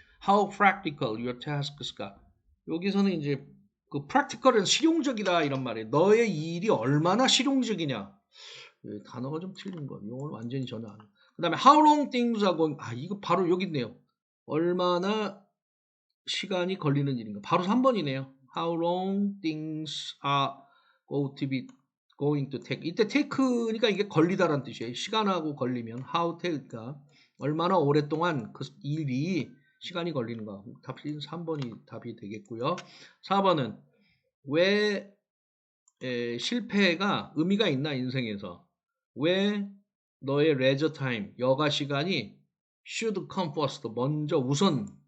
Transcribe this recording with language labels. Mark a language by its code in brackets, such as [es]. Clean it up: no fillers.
[en] How practical your tasks [ko] 가 여기서는 이제 그 practical은 실용적이다 이런 말이에요. 너의 일이 얼마나 실용적이냐 단어가 좀 틀린 거 이건 완전히 전혀 안. 그 다음에 [en] how long things are going [ko] 이거 바로 여기 있네요. 얼마나 시간이 걸리는 일인가 바로 3번이네요. [en] How long things are going to take 이때 take니까 [ko] 이게 걸리다라는 뜻이에요. 시간하고 걸리면 how take가 얼마나 오랫동안 그 일이 시간이 걸리는가. 답이 3번이 답이 되겠고요. 4번은 왜 실패가 의미가 있나 인생에서 왜 너의 레저 타임 여가 시간이 [en] should come first [ko] 먼저 우선